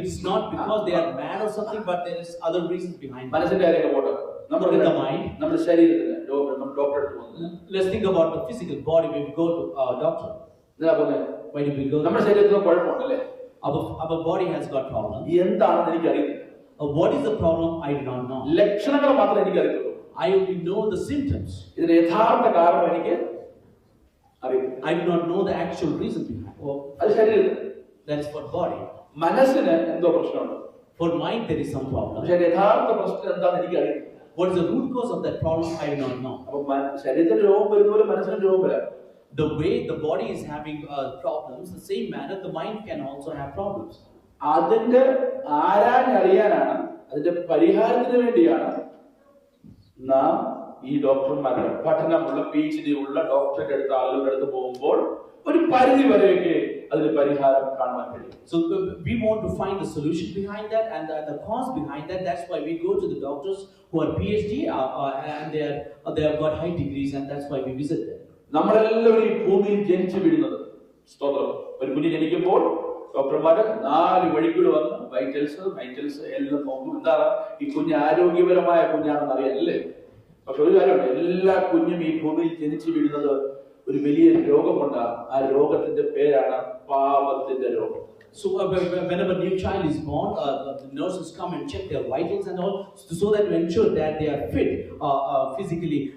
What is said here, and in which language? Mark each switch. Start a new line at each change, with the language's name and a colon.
English: It's not because they are mad or something, but there is other reasons behind it.
Malayalam: മനസ്സിന്റെ കാര്യങ്ങൾ പോട്ടെ,
English: In the mind,
Malayalam: നമ്മുടെ ശരീരത്തിന് ഡോക്ടറെ അടുത്ത് പോകുന്നത്.
English: let's think about the physical body when we go to a doctor.
Malayalam: എന്താ പോകുന്നത്?
English: Why do we go?
Malayalam: നമ്മുടെ ശരീരത്തിന് കുഴപ്പമുണ്ടല്ലേ?
English: Our body has got problems.
Malayalam: എന്താണെന്ന് എനിക്ക് അറിയില്ല.
English: What is the problem? I do not know.
Malayalam: ലക്ഷണങ്ങൾ മാത്രമേ എനിക്ക് അറിയത്തുള്ളൂ.
English: I only know the symptoms.
Malayalam: ഇതിന്റെ യഥാർത്ഥ കാരണം എനിക്ക് അറിയില്ല.
English: I do not know the actual reason behind it.
Malayalam: അത് ശരീരത്തിന്.
English: That is for body.
Malayalam: മനസ്സിന് എന്തോ പ്രശ്നമുണ്ട്.
English: For mind there is some problem.
Malayalam: പക്ഷേ യഥാർത്ഥ പ്രശ്നം എന്താണെന്ന് എനിക്ക് അറിയില്ല.
English: What is the root cause of that problem? I do not know.
Malayalam: അപ്പൊ ശരീരത്തിന് രോഗം വരുന്ന പോലെ മനസ്സിന് രോഗം വരാം.
English: The way the body is having problems, the same manner the mind can also have problems.
Malayalam: അതിന്റെ ആരാഞ്ഞറിയാനാണ്, അതിന്റെ പരിഹാരത്തിന് വേണ്ടിയാണ് നാം ഈ ഡോക്ടർമാരുടെ പഠനമുള്ള PhD ഉള്ള ഡോക്ടറുടെ അടുത്ത് ആളുകളുടെ അടുത്ത് പോകുമ്പോൾ ഒരു പരിധി വരെയൊക്കെ അതിന് പരിഹാരം കാണാൻ കഴിയും.
English: So we want to find the solution behind that and the cause behind that. That's why we go to the doctors who are PhD and they have got high degrees, and that's why we visit them.
Malayalam: നമ്മളെല്ലാവരും ഈ ഭൂമിയിൽ ജനിച്ചു വീഴുന്നത്, സ്തോത്രം, ഒരു കുഞ്ഞ് ജനിക്കുമ്പോൾ ഡോക്ടർമാര് 4 വഴിക്കൂടെ വന്ന് വൈറ്റൽസ് എല്ലാം നോക്കും. എന്താണ് ഈ കുഞ്ഞ് ആരോഗ്യപരമായ കുഞ്ഞാണെന്ന് അറിയാനല്ലേ? പക്ഷെ ഒരു കാര്യമുണ്ട്, എല്ലാ കുഞ്ഞും ഈ ഭൂമിയിൽ ജനിച്ചു വീഴുന്നത് ഒരു വലിയ രോഗമുണ്ട്. ആ രോഗത്തിന്റെ പേരാണ് പാപത്തിന്റെ രോഗം.
English: So whenever a new child is born, the nurses come and check their vitals and all, so that to ensure that they are fit physically.